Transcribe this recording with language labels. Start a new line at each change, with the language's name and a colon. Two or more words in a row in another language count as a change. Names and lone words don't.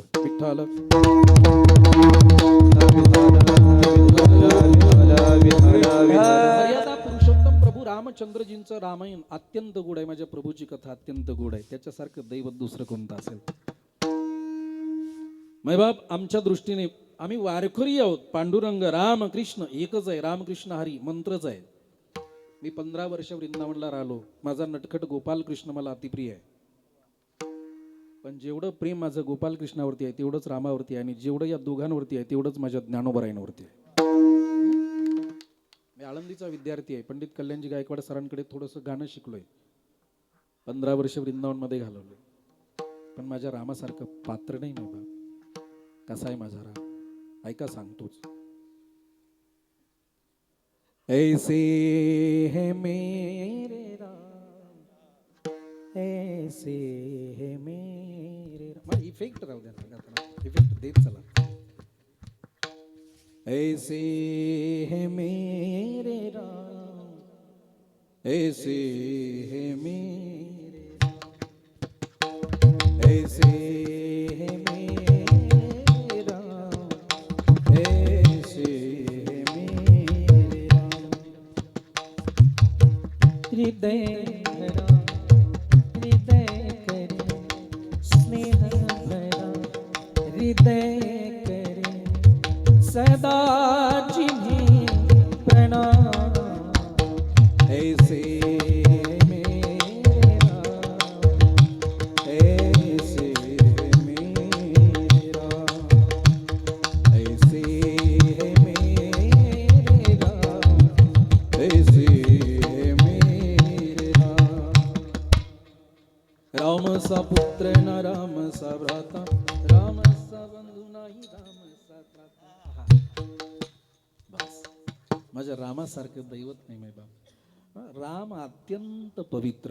Marathi: विठ्ठल मर्यादा पुरुषोत्तम प्रभू रामचंद्रजींचं रामायण अत्यंत गोड आहे. माझ्या प्रभूची कथा अत्यंत गोड आहे. त्याच्यासारखं दैवत दुसरं कोणतं असेल? मैबाप, आमच्या दृष्टीने आम्ही वारकरी आहोत. पांडुरंग राम कृष्ण एकच आहे. रामकृष्ण हरी मंत्रच आहे. मी 15 वर्ष वृंदावनला राहिलो. माझा नटखट गोपाल कृष्ण मला अतिप्रिय आहे. पण जेवढं प्रेम माझं गोपाल कृष्णावरती आहे तेवढंच रामावरती आहे, आणि जेवढं या दोघांवरती आहे तेवढंच माझ्या ज्ञानोबरायांवरती आहे. मी आळंदीचा विद्यार्थी आहे. पंडित कल्याणजी गायकवाड सरांकडे थोडंसं गाणं शिकलोय. 15 वर्ष वृंदावनमध्ये घालवले. पण माझ्या रामासारखं पात्र नाही बाबा. कसा आहे माझा राम? ऐका, सांगतोच.
Hindi: ऐसे है मेरे राम, ऐसे है मेरे राम.
Marathi: इफेक्ट राहू द्या, इफेक्ट देत चला.
Hindi: ऐसे है मेरे राम, ऐसे है मेरे राम, ऐसे है मेरे राम, ऐसे है मेरे राम. हृदय भरा हृदय करे स्नेह भरा हृदय करे सदा जिन्हें प्रणाम. ऐसे मेरे राम, ऐसे मेरे राम, ऐसे मेरे राम, ऐसे मेरे राम. राम सा पुत्र न राम सा भ्राता, रामसा बंधू नाही रामसा त्राता.
Marathi: बस माझ्या रामासारखं दैवत नाही बाबा. राम अत्यंत पवित्र.